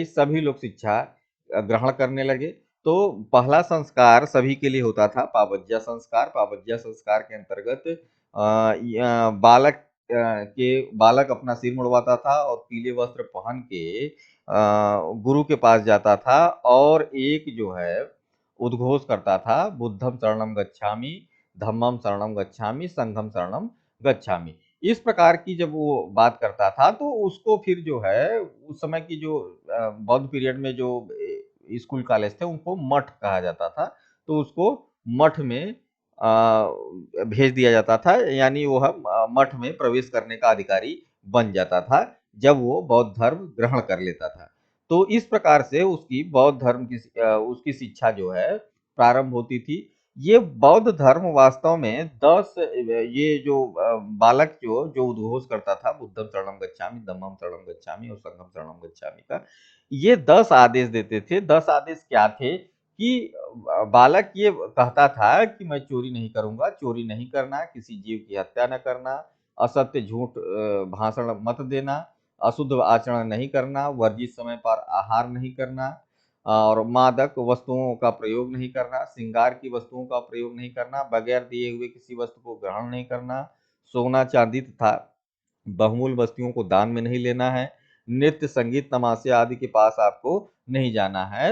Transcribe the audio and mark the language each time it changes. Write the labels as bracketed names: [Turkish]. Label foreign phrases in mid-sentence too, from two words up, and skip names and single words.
[Hindi] सभी लोग शिक्षा ग्रहण करने लगे। तो पहला संस्कार सभी के लिए होता था पावज्जा संस्कार। पावज्जा संस्कार के अंतर्गत बालक अपना सिर मुड़वाता था और पीले वस्त्र पहन के गुरु के पास जाता था और एक जो है उद्घोष करता था, [Pali] बुद्धम शरणम गच्छामि, धम्मम शरणम गच्छामि, संघम शरणम गच्छामि। [Hindi] इस प्रकार की जब वो बात करता था, तो उसको फिर जो है उस समय की जो बौद्ध पीरियड में जो स्कूल कॉलेज थे, उनको मठ कहा जाता था। तो उसको मठ में भेज दिया जाता था, यानी वो हम मठ में प्रवेश करने का अधिकारी बन जाता था जब वो बौद्ध धर्म ग्रहण कर लेता था। तो इस प्रकार से उसकी बौद्ध धर्म की उसकी शिक्षा जो है प्रारंभ होती थी। ये बौद्ध धर्म वास्तव में 10 ये जो बालक जो जो उद्घोष करता था [Pali] बुद्धम शरणम गच्छामि, धम्मम शरणम गच्छामि [Hindi] और [Pali] संघम शरणम गच्छामि [Hindi] का, ये 10 आदेश देते थे। 10 आदेश क्या थे कि बालक ये कहता था कि मैं चोरी नहीं करूंगा, चोरी नहीं करना, किसी जीव की हत्या न करना, असत्य झूठ भाषण मत देना, अशुद्ध आचरण नहीं करना, वर्जित समय पर आहार नहीं करना और मादक वस्तुओं का प्रयोग नहीं करना, श्रृंगार की वस्तुओं का प्रयोग नहीं करना, बगैर दिए हुए किसी वस्तु को ग्रहण नहीं करना, सोना चांदी तथा बहुमूल्य वस्तुओं को दान में नहीं लेना है, नृत्य, संगीत, तमाशे आदि के पास आपको नहीं जाना है।